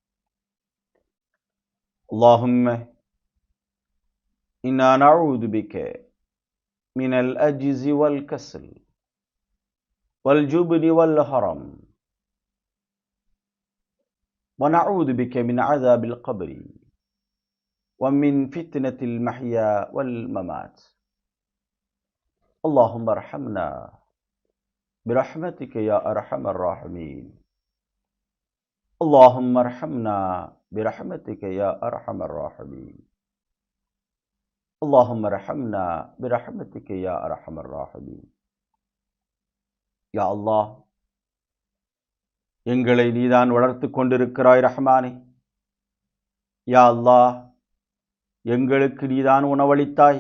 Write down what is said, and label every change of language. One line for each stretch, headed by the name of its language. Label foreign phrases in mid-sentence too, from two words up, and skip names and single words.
Arabic: اللهم إنا نعوذ بك من الأجز والكسل والجبن والهرم ونعوذ بك من عذاب القبر ومن فتنة المحيا والممات. اللهم ارحمنا برحمتك يا أرحم الراحمين. اللهم ارحمنا برحمتك يا أرحم الراحمين. اللهم ارحمنا برحمتك يا أرحم الراحمين.
Tamil: யா அல்லாஹ், எங்களை நீதான் வளர்த்து கொண்டிருக்கிறாய் ரஹ்மானே. யா அல்லாஹ், எங்களுக்கு நீதான் உணவளித்தாய்.